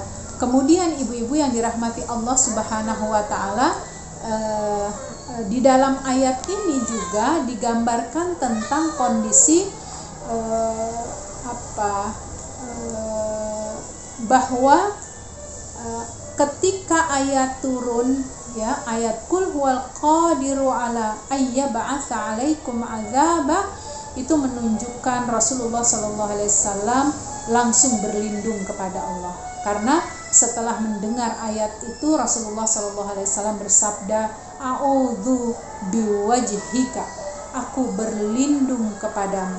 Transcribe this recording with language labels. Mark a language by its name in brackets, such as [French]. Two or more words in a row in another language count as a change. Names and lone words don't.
[Indonesian] Kemudian ibu-ibu yang dirahmati Allah [Arabic] سبحانه وتعالى, [Indonesian] di dalam ayat ini juga digambarkan tentang kondisi bahwa ketika ayat turun, ya, ayat [Arabic] قل هو القادر على أن يبعث عليكم عذابا, [Indonesian] itu menunjukkan Rasulullah SAW langsung berlindung kepada Allah, karena setelah mendengar ayat itu Rasulullah SAW bersabda, [Arabic] أعوذ بوجهك, [Indonesian] aku berlindung kepadamu.